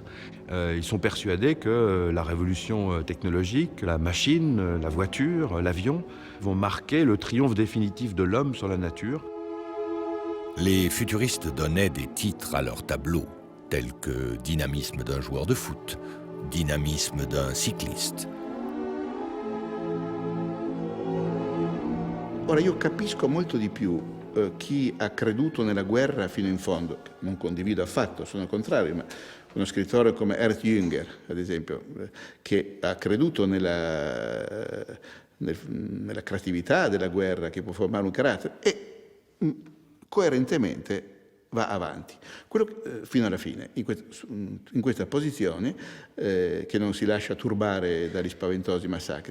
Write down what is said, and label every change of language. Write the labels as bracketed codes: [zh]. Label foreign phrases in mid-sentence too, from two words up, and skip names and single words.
[fr] Ils sont persuadés que la révolution technologique, la machine, la voiture, l'avion vont marquer le triomphe définitif de l'homme sur la nature. Les futuristes donnaient des titres à leurs tableaux, tels que « Dynamisme d'un joueur de foot »,« Dynamisme d'un cycliste ». [it] Ora, io capisco molto di più chi ha creduto nella guerra fino in fondo, non condivido affatto, sono al contrario, ma uno scrittore come Ernst Jünger, ad esempio, che ha creduto nella creatività della guerra che può formare un carattere e coerentemente va avanti, fino alla fine, in questa posizione che non si lascia turbare dagli spaventosi massacri.